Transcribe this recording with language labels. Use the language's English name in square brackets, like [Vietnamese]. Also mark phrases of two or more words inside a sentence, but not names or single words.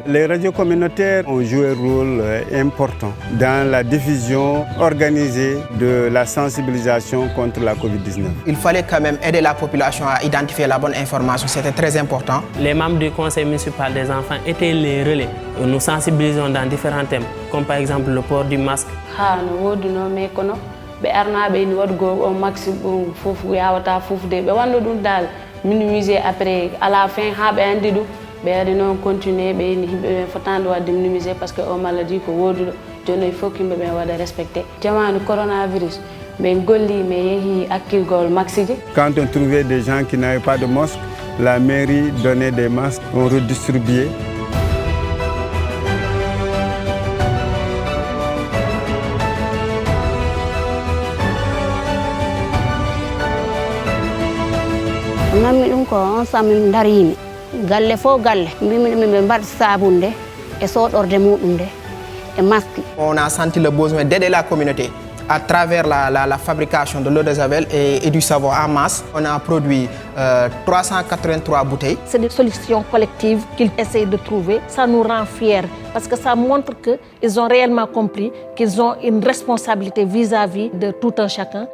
[French] Les radios communautaires ont joué un rôle important dans la diffusion organisée de la sensibilisation contre la Covid-19. Il fallait quand même aider la population à identifier la bonne information, c'était très important. Les membres du conseil municipal des enfants étaient les relais. Nous sensibilisons dans différents thèmes, comme par exemple le port du masque. [Fula] Be arnaɓe ni wadgo o maximum fof yawata fofde ɓe wanda ɗum dal [French] minimiser après à la fin [Fula] ha ɓe andi ɗum ɓe ari noon continuer ɓe ni yimɓe ɓe fotande wadde [French] minimiser par ce que [Fula] o maladie ko woduɗo joni [French] il faut [Fula] yimɓe ɓe waɗa respecté jamanu coronavirus ɓe golli ɓe yeehi hakkilgol maxiji. [French] Quand on trouvait des gens qui n'avaient pas de masque, la mairie donnait des masques, on redistribuait. [Fula] Nammi ɗum ko ensemble min darimi galle fo galle mbimi ɗum ɓe mbaɗ sabunde e soɗorde muɗum nde e masque. [French] On a senti le besoin d'aider la communauté à travers la fabrication de l'eau de javel et du savon en masse. On a produit 383 bouteilles. C'est des solutions collectives qu'ils essayent de trouver. Ça nous rend fiers parce que ça montre qu'ils ont réellement compris qu'ils ont une responsabilité vis-à-vis de tout un chacun.